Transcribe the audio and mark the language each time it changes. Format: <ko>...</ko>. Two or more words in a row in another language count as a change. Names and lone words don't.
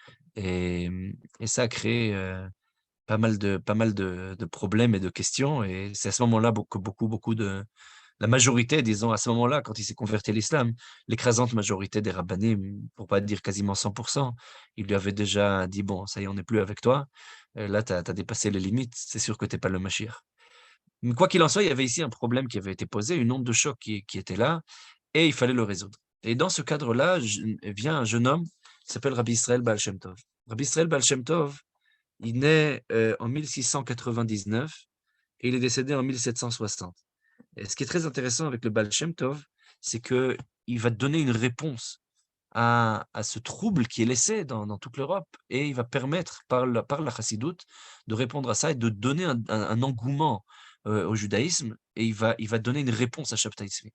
<fr>Et ça a créé, pas mal de problèmes et de questions, et c'est à ce moment-là que beaucoup de la majorité, disons, à ce moment-là, quand il s'est converti à l'islam, l'écrasante majorité des rabbinim, pour pas dire quasiment 100, ils lui avaient déjà dit: «Bon, ça y est, on n'est plus avec toi, là, tu as dépassé les limites, c'est sûr que tu es pas le Mashiach». Mais quoi qu'il en soit, il y avait ici un problème qui avait été posé, une onde de choc qui était là, et il fallait le résoudre. Et dans ce cadre-là, vient un jeune homme qui s'appelle Rabbi Israël Baal Shem Tov. Rabbi Israël Baal Shem Tov, il naît en 1699 et il est décédé en 1760. Et ce qui est très intéressant avec le Baal Shem Tov, c'est qu'il va donner une réponse à ce trouble qui est laissé dans toute l'Europe, et il va permettre, par la chassidoute, de répondre à ça et de donner un engouement au judaïsme, et il va donner une réponse à Shabtai Tzvi.</fr>